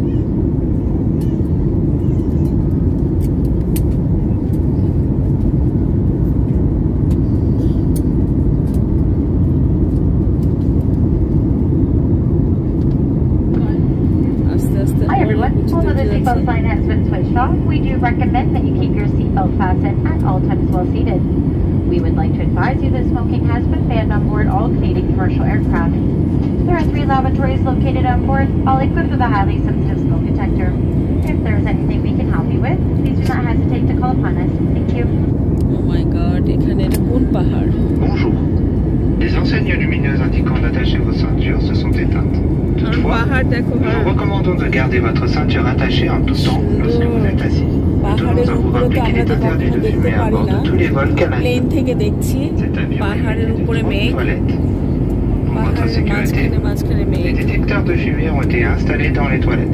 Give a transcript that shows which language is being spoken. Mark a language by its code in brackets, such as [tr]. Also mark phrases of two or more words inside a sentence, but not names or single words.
[bn] আস্তে আস্তে [en] seatbelt sign has been switched off. We do recommend that you keep your seatbelt fastened at all times while seated. We would like to advise you that smoking has been banned on board all Canadian commercial aircraft. There are 3 lavatories located on board, all equipped with a highly sensitive smoke detector. If there is anything we can help you with, please do not hesitate to call upon us. Thank you. Oh my God, [bn] এখানে এটা কোন পাহাড়? [fr] Bonjour. Les enseignes lumineuses indiquant d'attacher vos ceintures se sont éteintes. Toutefois, nous vous recommandons de garder votre ceinture attachée en tout temps lorsque vous êtes assis. Nous tenons à vous rappeler qu'il est interdit de fumer à bord de tous les vols canadiens. Cet avion est équipé de toilettes. Pour votre sécurité, les détecteurs de fumée ont été installés dans les toilettes.